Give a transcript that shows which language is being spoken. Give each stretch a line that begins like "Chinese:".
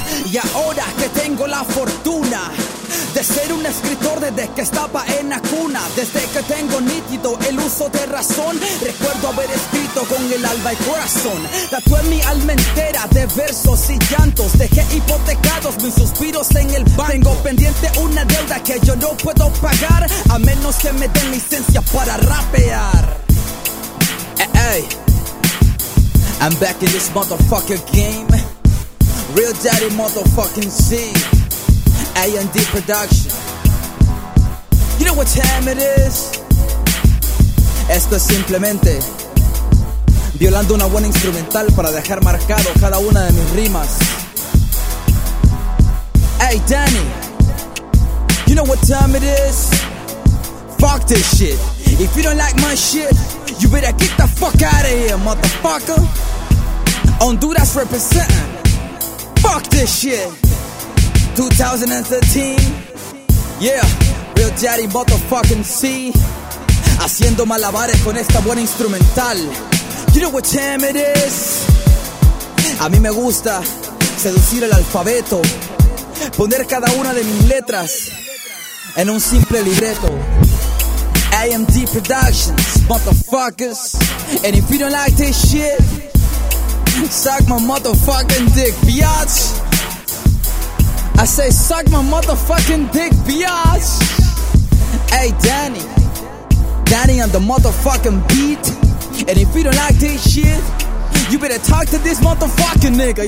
Spanish: Y ahora que tengo la fortuna de ser un escritor desde que estaba en la cuna, desde que tengo nítido el uso de razón, recuerdo haber escrito con el alma y corazón. Tatué mi alma entera de versos y llantos, dejé hipotecados mis suspiros en el banco. Tengo pendiente una deuda que yo no puedo pagar a menos que me den licencia para rapear.
English: Hey, I'm back in this motherfucker game. Real daddy motherfucking C. A&D Production. You know what time it is?
Spanish: Esto es simplemente violando una buena instrumental para dejar marcado cada una de mis rimas.
English: Hey Danny, you know what time it is? Fuck this shit. If you don't like my shit, you better get the fuck out of here, motherfucker. Honduras representing. Fuck this shit. 2013, yeah, Real Daddy motherfucking C,
Spanish: haciendo malabares con esta buena instrumental.
English: You know what time it is?
Spanish: A mí me gusta seducir el alfabeto, poner cada una de mis letras en un simple libreto.
English: AMD Productions, motherfuckers. And if you don't like this shit, suck my motherfucking dick, biatch. I say, suck my motherfucking dick, biatch. Hey, Danny. Danny on the motherfucking beat. And if you don't like this shit, you better talk to this motherfucking nigga.